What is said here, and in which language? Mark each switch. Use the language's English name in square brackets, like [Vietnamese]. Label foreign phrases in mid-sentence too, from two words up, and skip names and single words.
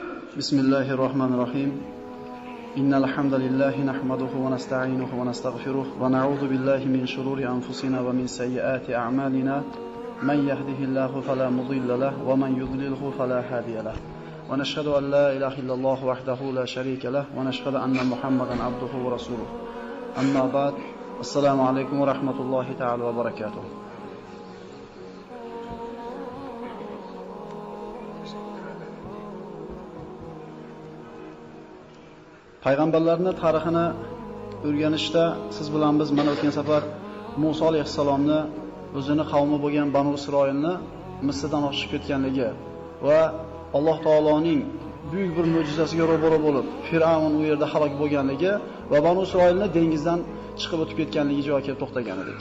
[Arabic] بسم الله الرحمن الرحيم إن الحمد لله نحمده ونستعينه ونستغفره ونعوذ بالله من شرور أنفسنا ومن سيئات أعمالنا من يهده الله فلا مضل له ومن يضلله فلا هادي له ونشهد أن لا إله إلا الله وحده لا شريك له ونشهد أن محمدا عبده ورسوله أما بعد السلام عليكم ورحمة الله تعالى وبركاته. [Uzbek] Payg'ambarlarning tarixini o'rganishda siz bilan biz mana o'tgan safar Musa alayhisalomni o'zini qavmi bo'lgan Banu Isroilni Misrdan olib chiqib ketganligi va Alloh taoloning buyuk bir mo'jizasiga ro'baro bo'lib Fir'avn u yerda halok bo'lganligi va Banu Isroilni dengizdan chiqib o'tib ketganligi joyiga kelib to'xtagan edik.